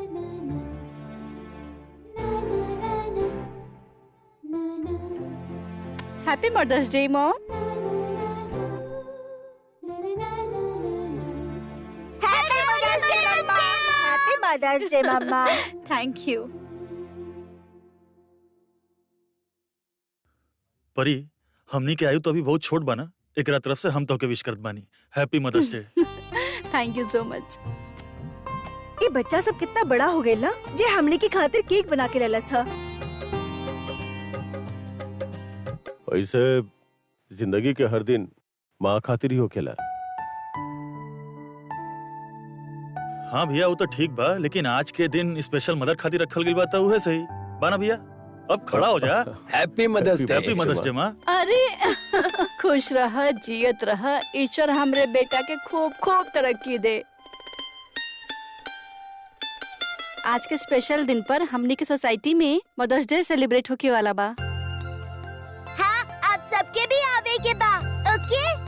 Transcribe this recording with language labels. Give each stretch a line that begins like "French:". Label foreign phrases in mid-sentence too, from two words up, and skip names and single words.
English: Happy Mother's Day Mom. Happy Mother's Day Mamma. Thank you.
Bhojpuri: परी, हमनी के आयु तो अभी बहुत छोट बाना, एकरा तरफ से हम तो के विश करत बानी।
English: Happy Mother's Day. Thank you so much.
Bhojpuri: ये बच्चा सब कितना बड़ा हो गया ना, जे हमने की खातिर केक बना के ललस हा। ऐसे जिंदगी के हर दिन माँ खातिर ही होखेला। हाँ भैया वो तो ठीक बा, लेकिन आज के दिन
English: special mother
Bhojpuri: खातिर रखल गइल बा त उहे सही बाना भैया। अब खड़ा हो जा।
English: Happy Mother's Day. Happy Mother's Day माँ।
Bhojpuri: अरे खुश रह, जियत रह, ईश्वर हमरे बेटा के खूब खूब तरक्की दे। आज के स्पेशल दिन पर हमनी के सोसाइटी में
English: Mother's Day celebrate
Bhojpuri: होके वाला बा। हाँ, आप सबके भी आवे के बा, ओके?